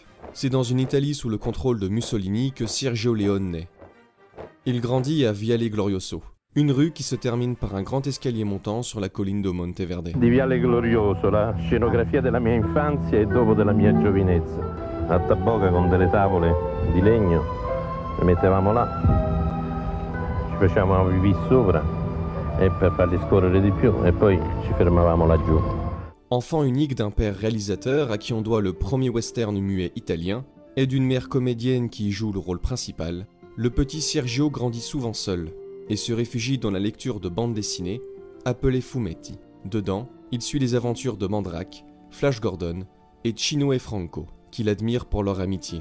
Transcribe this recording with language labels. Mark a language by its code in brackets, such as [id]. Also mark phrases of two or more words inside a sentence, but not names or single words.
[fr] C'est dans une Italie sous le contrôle de Mussolini que Sergio Leone naît. Il grandit à Viale Glorioso, une rue qui se termine par un grand escalier montant sur la colline de Monteverde. [it] Di Viale Glorioso, la scenografia della mia infanzia e dopo della mia giovinezza. A Taboga con delle tavole di legno, le mettevamo là, ci facevamo una pipì sopra e per farli scorrere di più e poi ci fermavamo laggiù. [fr] Enfant unique d'un père réalisateur à qui on doit le premier western muet italien, et d'une mère comédienne qui y joue le rôle principal, le petit Sergio grandit souvent seul, et se réfugie dans la lecture de bandes dessinées, appelées fumetti. Dedans, il suit les aventures de Mandrake, Flash Gordon et Chino et Franco, qu'il admire pour leur amitié.